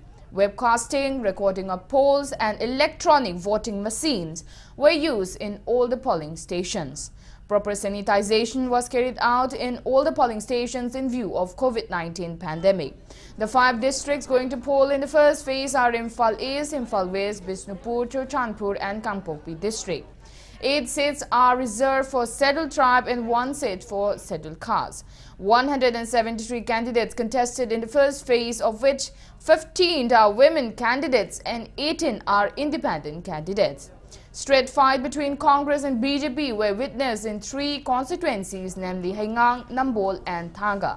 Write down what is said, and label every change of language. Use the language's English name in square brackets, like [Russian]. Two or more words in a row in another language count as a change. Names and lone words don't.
[English] Webcasting, recording of polls and electronic voting machines were used in all the polling stations. Proper sanitization was carried out in all the polling stations in view of COVID-19 pandemic. The 5 districts going to poll in the first phase are Imphal East, Imphal West, Bishnupur, Churchandpur and Kangpokpi district. 8 seats are reserved for scheduled tribe and 1 seat for scheduled caste. 173 candidates contested in the first phase, of which 15 are women candidates and 18 are independent candidates. Straight fight between Congress and BJP were witnessed in 3 constituencies, namely Haingang, Nambol and Thanga.